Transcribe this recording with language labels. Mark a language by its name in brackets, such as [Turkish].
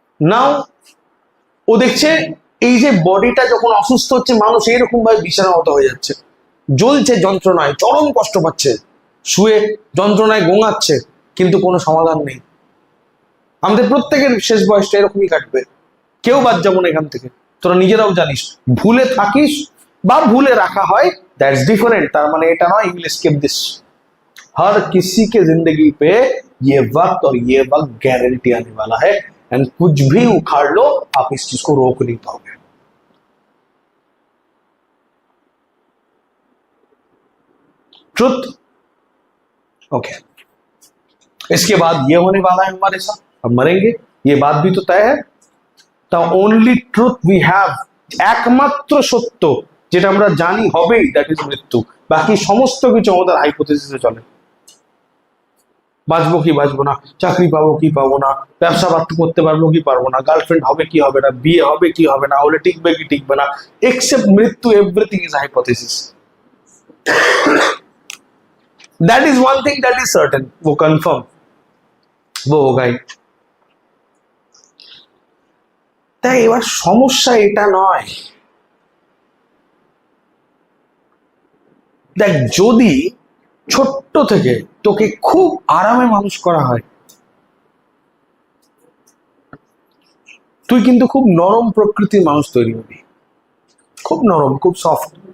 [Bangla] নাও ও দেখছে এই যে বডিটা যখন অসুস্থ হচ্ছে মানুষ এইরকম ভাবে বিছানাগত হয়ে যাচ্ছে, জ্বলছে যন্ত্রণায়, চরম কষ্ট পাচ্ছে, শুয়ে যন্ত্রণায় গোঙাচ্ছে, কিন্তু কোনো সমাধান নেই। আমাদের প্রত্যেকের শেষ বয়সটা এরকমই কাটবে, কেউ বাদ যাবো না এখান থেকে। তোরা নিজেরাও জানিস, ভুলে থাকিস বা ভুলে রাখা হয়, [English] That's different. [Bangla] তার মানে এটা নয় [English] You will skip this. [Hindi] हर किसी के जिंदगी पे ये वक्त और ये वक्त गारंटी आने वाला है, [English] and [Hindi] कुछ भी उखाड़ लो आप इस चीज को रोक नहीं पाओगे। [English] Truth okay. [Hindi] इसके बाद ये होने वाला है हमारे साथ, हम मरेंगे, ये बात भी तो तय है। [English] the only truth we have, [Bangla] একমাত্র সত্য যেটা আমরা জানি হবেই, [English] that is [Bangla] মৃত্যু। বাকি সমস্ত কিছু আমাদের হাইপোথেসিসে চলে। বাঁচবো কি বাঁচবো না, চাকরি পাবো কি পাবো না, ব্যবসা বাড়তে করতে পারবো কি পারবো না, গার্লফ্রেন্ড হবে কি হবে না, বিয়ে হবে কি হবে না, হলে টিকবে কি টিকবে না, এক্সেপ্ট মৃত্যু [English] Everything is hypothesis. That is one thing that is certain, [Hindi] वो कंफर्म, वो होगा ही। [Bangla] তাই এবার সমস্যা এটা নয়, দেখ যদি ছোট্ট থেকে তোকে খুব আরামে মানুষ করা হয়, তুই কিন্তু খুব নরম প্রকৃতির মানুষ তৈরি হবি, খুব নরম, খুব সফট।